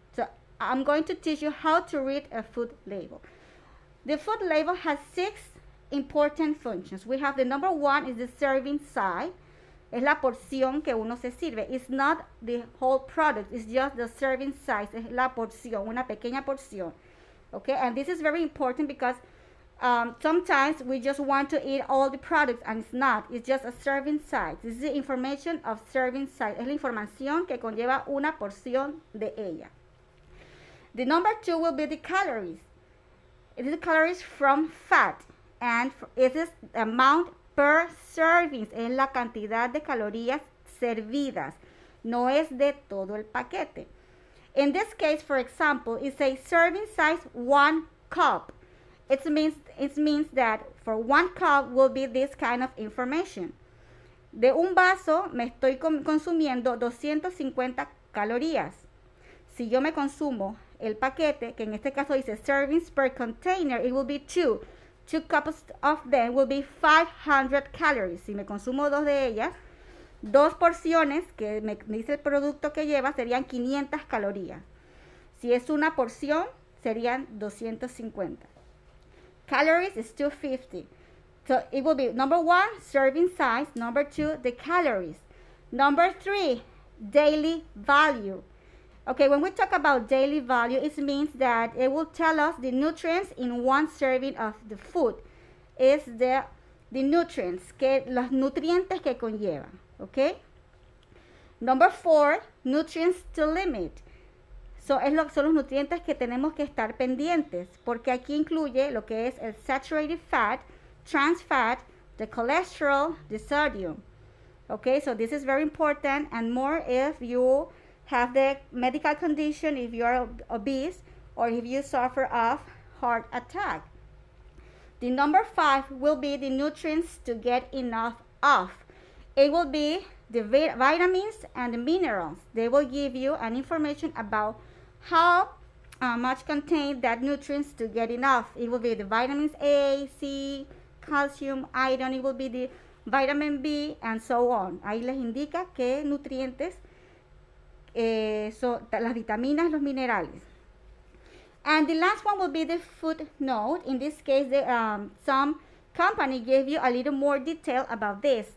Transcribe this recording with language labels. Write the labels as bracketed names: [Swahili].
[English] So I'm going to teach you how to read a food label. The food label has 6 important functions. We have the number 1 is the serving size. [Spanish] Es la porción que uno se sirve. [English] It's not the whole product. It's just the serving size. [Spanish] Es la porción, una pequeña porción. [English] Okay, and this is very important because Sometimes we just want to eat all the products and it's not. It's just a serving size. This is the information of serving size. [Spanish] Es la información que conlleva una porción de ella. [English] The number 2 will be the calories. It is the calories from fat. And it is the amount per servings. [Spanish] Es la cantidad de calorías servidas. No es de todo el paquete. [English] In this case, for example, it's a serving size 1 cup. It means that for 1 cup will be this kind of information. [Spanish] De un vaso me estoy consumiendo 250 calorías. Si yo me consumo el paquete, que en este caso dice [English] servings per container, it will be 2. 2 cups of them will be 500 calories. [Spanish] Si me consumo 2 de ellas, 2 porciones que me dice el producto que lleva serían 500 calorías. Si es una porción, serían 250. [English] Calories is 250. So it will be number 1, serving size. Number 2, the calories. Number 3, daily value. Okay, when we talk about daily value, it means that it will tell us the nutrients in 1 serving of the food. [Spanish] Es [English] the nutrients, [Spanish] los nutrientes que conlleva. Okay? [English] Number 4, nutrients to limit. [Spanish] Son los nutrientes que tenemos que estar pendientes, porque aquí incluye lo que es el [English] saturated fat, trans fat, the cholesterol, the sodium. Okay, so this is very important, and more if you have the medical condition, if you are obese, or if you suffer of heart attack. The number 5 will be the nutrients to get enough of. It will be the vitamins and the minerals. They will give you an information about how much contain that nutrients to get enough. It will be the vitamins A, C, calcium, iron. It will be the vitamin B, and so on. [Spanish] Ahí les indica qué nutrientes son las vitaminas, los minerales. [English] And the last one will be the footnote. In this case, some company gave you a little more detail about this.